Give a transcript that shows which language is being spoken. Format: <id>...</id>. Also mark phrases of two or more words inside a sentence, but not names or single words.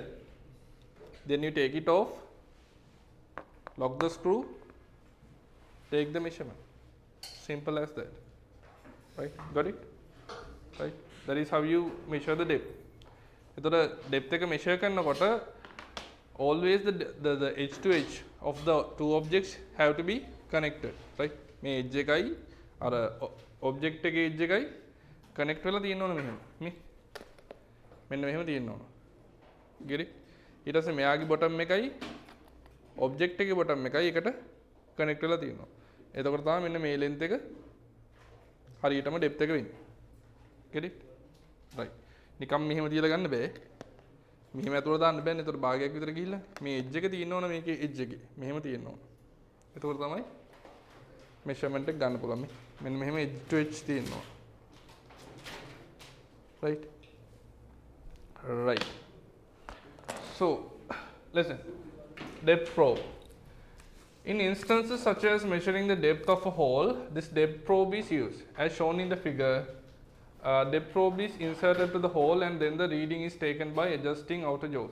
<en>Then you take it off, lock the screw, take the measurement. Simple as that, right? Got it? Right? That is how you measure the depth. The depth එක measure කරනකොට always the edge to edge of the two objects have to be connected, right?</en> <si>මේ edge එකයි අර object එකේ edge එකයි connect වෙලා තියෙන්න ඕන මෙහෙම. මෙන්න මෙහෙම තියෙන්න ඕන.</si> <en>get it?</en> <si>ඊට පස්සේ මෙයාගේ bottom එකයි object එකේ bottom එකයි එකට connect වෙලා තියෙනවා. එතකොට තමයි මෙන්න මේ length එක හරියටම depth එක වෙන්නේ.</si> <en>get it? right.</en> <si>නිකම් මෙහෙම තියලා ගන්න බෑ. මෙහෙම ඇතුළට දාන්න බෑනේ. ඒතකොට භාගයක් විතර ගිහිල්ලා මේ edge එක තියෙන්න ඕන මේකේ edge එකේ. මෙහෙම තියෙන්න ඕන. එතකොට තමයි measurement එක ගන්න පුළුවන්. මෙන්න මෙහෙම</si> <en>edge to edge</en> <si>තියෙන්න ඕන.</si> <en>right? right. So listen, depth probe. In instances such as measuring the depth of a hole, this depth probe is used. As shown in the figure, depth probe is inserted to the hole and then the reading is taken by adjusting outer jaws.</en>